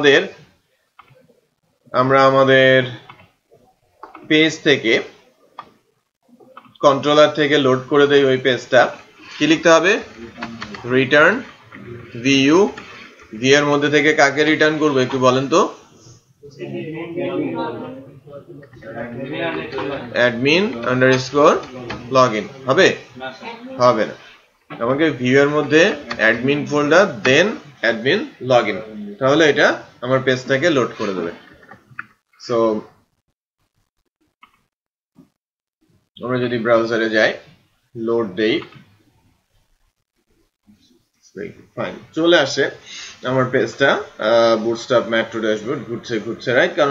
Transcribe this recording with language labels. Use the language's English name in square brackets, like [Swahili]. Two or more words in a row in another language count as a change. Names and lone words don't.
[Bangla] আমাদের পেজ থেকে কন্ট্রোলার থেকে লোড করে দেই ওই পেজটা কি লিখতে হবে [English] return view v [Bangla] এর মধ্যে থেকে কাকে রিটার্ন করব একটু বলেন তো [English] admin underscore login [Bangla] হবে হবে না আমাকে ভিউ এর মধ্যে admin ফোল্ডার দেন [English] admin login [Bangla] তাহলে এটা আমার পেজটাকে লোড করে দেবে সো আমরা যদি ব্রাউজারে যাই লোড দেই ফাইন চলে আসে আমার পেজটা বুটস্ট্র্যাপ মেট্রো ড্যাশবোর্ড ঘুরছে রাইট কারণ